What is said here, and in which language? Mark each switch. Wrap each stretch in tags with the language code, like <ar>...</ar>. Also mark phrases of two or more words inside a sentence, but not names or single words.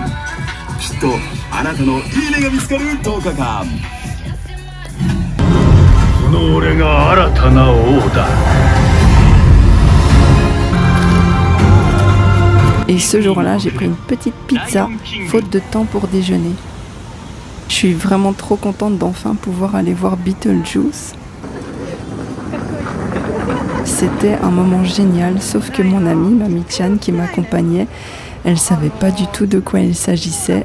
<ja>きっとあなたのいいねが見つかる10日間。この俺が新たな王だ。</ja> <fr>Et ce jour-là, j'ai pris une petite pizza, faute de temps pour déjeuner. Je suis vraiment trop contente d'enfin pouvoir aller voir Beetlejuice. C'était un moment génial, sauf que mon amie, Mami-chan, qui m'accompagnait, elle savait pas du tout de quoi il s'agissait.</fr>